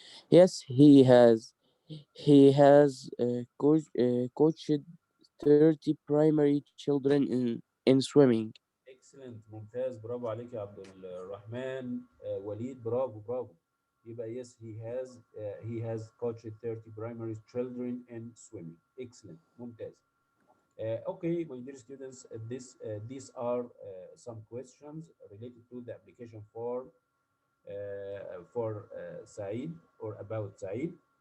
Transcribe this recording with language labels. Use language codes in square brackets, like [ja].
[en] Yes, he has. He has coached 30 primary children in swimming. excellent. [ar] ممتاز، برافو عليك يا عبد الرحمن. وليد برافو برافو. [en] يبقى yes he has coached 30 primary children in swimming. excellent. ممتاز. Okay, my dear students, these are some questions related to the application form for Said or about Said.